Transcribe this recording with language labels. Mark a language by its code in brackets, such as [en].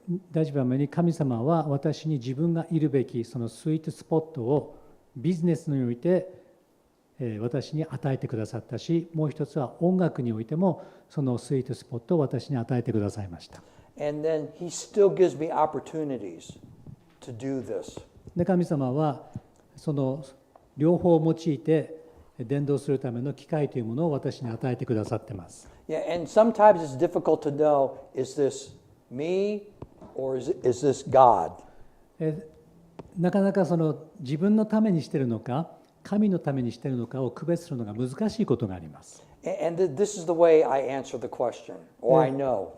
[ja] 第一番目に神様は私に自分がいるべきそのスイートスポットをビジネスにおいて私に与えてくださったし、もう一つは音楽においてもそのスイートスポットを私に与えてくださいました。 [en] And then He still gives me opportunities to do this. [ja] で、神様はその両方を用いて伝道するための機会というものを私に与えてくださっています。 [en] Yeah, and sometimes it's difficult to know, is this me or is this God? [ja] なかなかその自分のためにしているのか神のためにしているのかを区別するのが難しいことがあります。 [en] And this is the way I answer the question, or I know.